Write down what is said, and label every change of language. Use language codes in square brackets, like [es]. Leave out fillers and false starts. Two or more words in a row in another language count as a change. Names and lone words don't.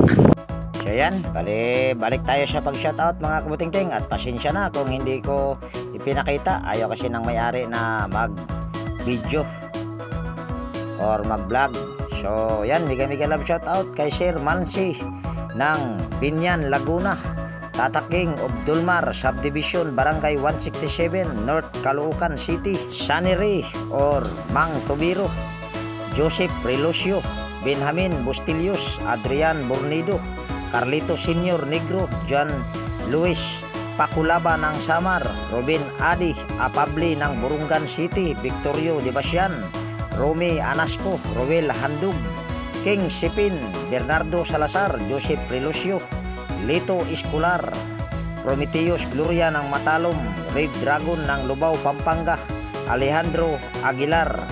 [tl] So yan, balik tayo sa pag-shoutout mga kabutingting, at pasensya na kung hindi ko ipinakita. Ayaw kasi ng may-ari na mag-video or mag-vlog. So yan, [en] mega love shoutout [tl] kay Sir Mansi ng Binyan, Laguna, Tata King of Dulmar Subdivision, Barangay 167, North Caloocan City, Sunny Ray or Mang Tubiro, Joseph Relucio, Benjamin Bustilius, Adrian Bornido, Carlito Senior Negro, John Luis Pakulaba ng Samar, Robin Adi Apabli ng Burungan City, Victorio Debasyan, Romy Anasco, Roel Handug, King Sipin, Bernardo Salazar, Joseph Relucio, Lito Escolar, Prometeus Gloria ng Matalom, Red Dragon ng Lubao, Pampanga, Alejandro Aguilar,